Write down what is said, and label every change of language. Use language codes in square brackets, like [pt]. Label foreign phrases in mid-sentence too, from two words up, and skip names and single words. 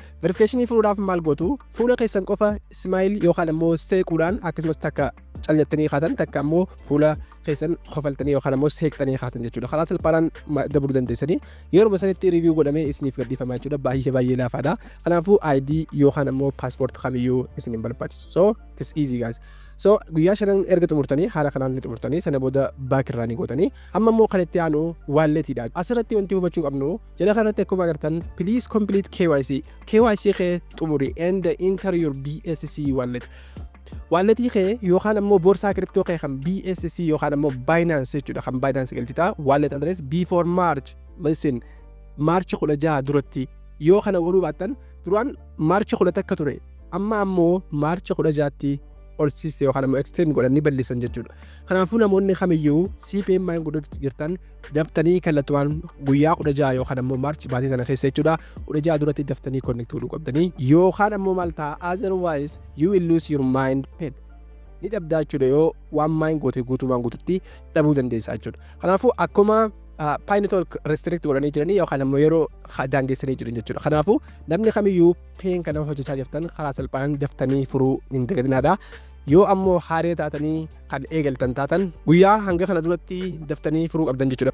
[om] Verification fuudhaaf maal gootu fuula keessan qofa smile yookaan immoo seequudhaan akkasumas takka callettanii kaatan takka immoo fuula keessan qofaltanii yookaan immoo seeqtanii kaatan jechuudha. Karaa salphaadhaan dabruu dandeessanii yeroo sanitti review godhamee isiniif gadhiifama jechuudha. Baay'ee laafaadha. Kanaafuu ID yookaan immoo paaspoortii kamiyyuu isin hin barbaachisu. [en] So it's easy guys. [om] So guyyaa 5 erga xumurtanii haala kanaan ni xumurtanii sana booda baak irraa ni gootanii amma immoo kan itti aanu walletiidha. Asirratti wanti hubachuu qabnu jala kanatti akkuma agartan [en] please complete KYC. KYC [om] kee xumuri [en] and enter your BSC wallet. Walletii kee yookaan immoo boorsaa crypto kee kan BSC yookaan immoo Binance jechuudha. [om] Kan Binance galchita [en] wallet address before March. [om] Listen March 16 duratti yoo kana godhuu baattan duraan March 10 akka ture amma ammoo March 16tti orsiiste yookaan immoo extend godhanii bal'isan jechuudha. Kanaafuu namoonni kamiyyuu cPen maayin godhutti jirtan daftanii kallattumaan guyyaa 16 yookaan immoo March baatii kana keessa jechuudha 16 duratti daftanii connect godhuu qabdanii yookaan immoo maal ta'a [en] otherwise you will lose your mind pet. [om] Ni dhabdaa jechuudha yoo waan maayin goote guutumaan guututti dhabuu dandeessaa jechuudha. Kanaafuu akkuma Pen network restrict godhanii jiranii yookaan immoo yeroo daangeessanii jiran jechuudha. Kanaafuu namni kamiyyuu Pen kana hojjechaa jirtan karaa salphaan daftanii furuu hin dagatinaadha. Yoo ammoo haaraa taatanii kan eegaltan taatan guyyaa hanga kana duratti daftanii furuu qabdan jechuudha.